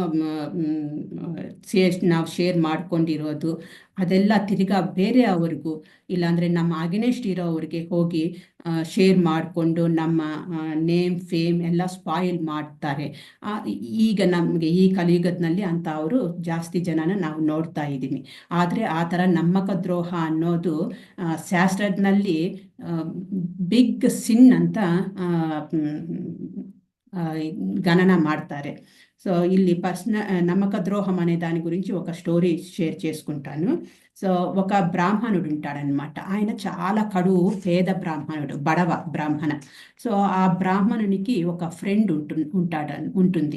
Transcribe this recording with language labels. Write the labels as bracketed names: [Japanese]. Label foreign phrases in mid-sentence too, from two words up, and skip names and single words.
[Kannada] ನಾವು ಶೇರ್ ಮಾಡ್ಕೊಂಡಿರೋದು ಅದೆಲ್ಲ ತಿರ್ಗಾ ಬೇರೆ ಅವ್ರಿಗೂ, ಇಲ್ಲಾಂದರೆ ನಮ್ಮ ಅಗೇನೆಸ್ಟ್ ಇರೋವ್ರಿಗೆ ಹೋಗಿ ಶೇರ್ ಮಾಡಿಕೊಂಡು ನಮ್ಮ [English] name fame [Kannada] ಎಲ್ಲ ಸ್ಪಾಯಿಲ್ ಮಾಡ್ತಾರೆ. ಈಗ ನಮಗೆ ಈ ಕಲಿಯುಗದಲ್ಲಿ ಅಂತ ಅವರು ಜಾಸ್ತಿ ಜನನ ನಾವು ನೋಡ್ತಾ ಇದ್ದೀವಿ. ಆದರೆ ಆ ಥರ ನಮ್ಮಕ ದ್ರೋಹ ಅನ್ನೋದು ಶಾಸ್ತ್ರದಲ್ಲಿ [English] big sin [Kannada] ಅಂತ గణన ಮಾಡ್ತಾರೆ. [Telugu] సో ಇಲ್ಲಿ నమ్మక ద్రోహం అనే దాని గురించి ఒక [English] story share [Telugu] చేసుకుంటాను. సో ఒక బ్రాహ్మణుడు ఉంటాడనమాట. ఆయన చాలా కడువు పేద బ్రాహ్మణుడు, బడవ బ్రాహ్మణ. సో ఆ బ్రాహ్మణునికి ఒక ఫ్రెండ్ ఉంటుంది.